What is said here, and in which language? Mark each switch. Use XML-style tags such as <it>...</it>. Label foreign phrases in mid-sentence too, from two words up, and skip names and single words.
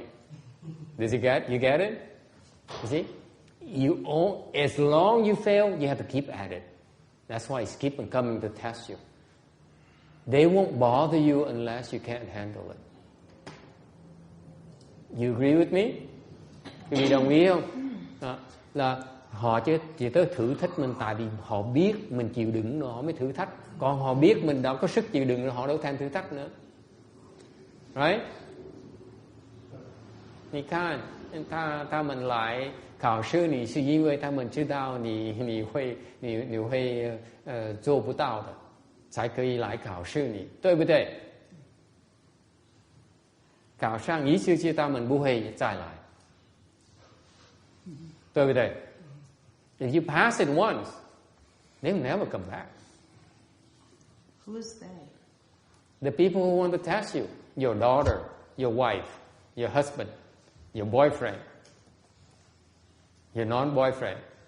<en>You get it? You see? As long you fail, you have to keep at it. That's why it's keep on coming to test you. They won't bother you unless you can't handle it. You agree with me?</en> <vi>Quý vị đồng ý không? Là họ chỉ tới thử thách mình tại vì họ biết mình chịu đựng rồi họ mới thử thách. Còn họ biết mình đã có sức chịu đựng rồi họ đâu thèm thử thách nữa.</vi> <en>Right?</en> <zh>你看他们来考试你是因为他们知道你会做不到的才可以来考试你，对不对？考上一次就他们不会再来，对不对？</zh> <en>If you pass it once, they'll never come back. Who's they? The people who want to test you, your daughter, your wife, your husband, your boyfriend, your non-boyfriend.</en>